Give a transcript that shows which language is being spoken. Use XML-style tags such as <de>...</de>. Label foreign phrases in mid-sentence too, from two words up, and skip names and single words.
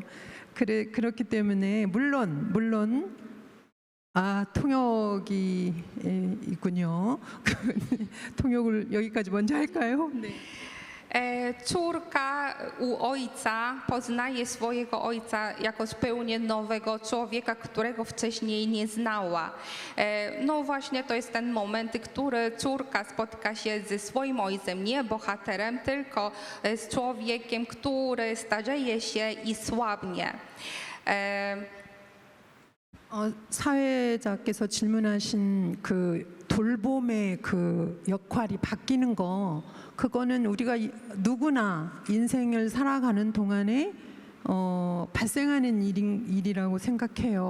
<ko>그렇기 때문에 물론 통역이 있군요. 통역을 여기까지 먼저 할까요? 네.</ko> <pl>Córka u ojca poznaje swojego ojca jako zupełnie nowego człowieka, którego wcześniej nie znała. No właśnie to jest ten moment, który córka spotyka się ze swoim ojcem, nie bohaterem, tylko z człowiekiem, który starzeje się i słabnie.</pl> <ko>사회자께서 질문하신 그 돌봄의 그 역할이 바뀌는 거, 그거는 우리가 누구나 인생을 살아가는 동안에 발생하는 일이라고 생각해요.</ko>